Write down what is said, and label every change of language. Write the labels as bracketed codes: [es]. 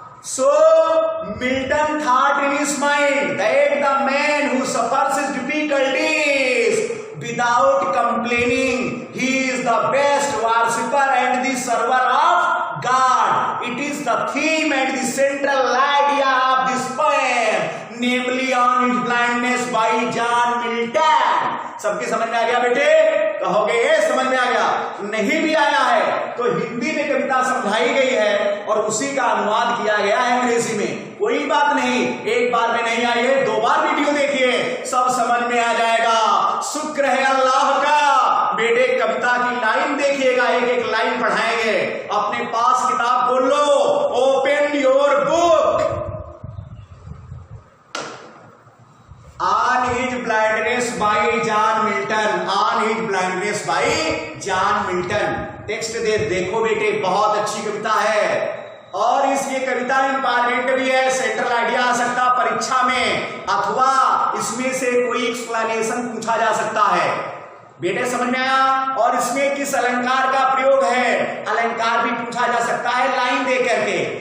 [en] So Milton thought in his mind that the man who suffers his difficulties without complaining, he is the best worshipper and the server of God. It is the theme and the central idea of this poem, namely On His Blindness by John Milton. [hi] सबकी समझ में आ गया बेटे? कहोगे ये समझ में आ गया। नहीं भी आया है तो हिंदी में कविता समझाई गई है और उसी का अनुवाद किया गया है अंग्रेजी में। कोई बात नहीं, एक बार में नहीं आई है, 2 बार वीडियो देखिए, सब समझ में आ जाएगा। शुक्र है अल्लाह का। बेटे कविता की लाइन देखिएगा, एक एक लाइन पढ़ाएंगे। अपने पास किताब खोल लो, [en] Open your book. On his blindness by John Milton. On his blindness by John Milton. [hi] Text देखो बेटे, बहुत अच्छी कविता है और इसकी कविता इंपॉर्टेंट भी है। सेंट्रल आइडिया आ सकता परीक्षा में, अथवा इसमें से कोई एक्सप्लेनेशन पूछा जा सकता है। बेटे समझ में आया? और इसमें किस अलंकार का प्रयोग है, अलंकार भी पूछा जा सकता है लाइन दे करके।